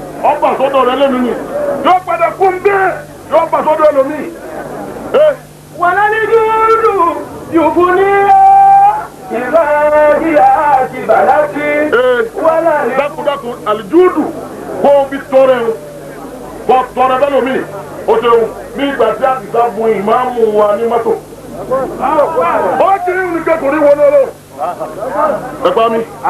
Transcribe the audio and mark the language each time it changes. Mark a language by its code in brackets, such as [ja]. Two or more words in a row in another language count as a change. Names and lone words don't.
[yo] Ọba sọ́dọ̀ rẹ lẹ́nu ni. Yóò padà kú ń bẹ́ẹ̀. Yóò bá sọ́dọ̀ ẹlòmíì. Ẹ. [ar] وللجود يفنيها إذا هي أقبلت. Ee. ولل- [yo] Dákun, dákun, àlùjúdù, kó o fi tọrẹ o. Kó o tọrẹ bẹ́ẹ̀ lómi. O ṣeun. Ní ìgbà tí a ti sá bu ìmáàmù wa ní mọ́tò. Ó ti rí nǹkan kò rí wọlé lọ. Ẹ pa mí.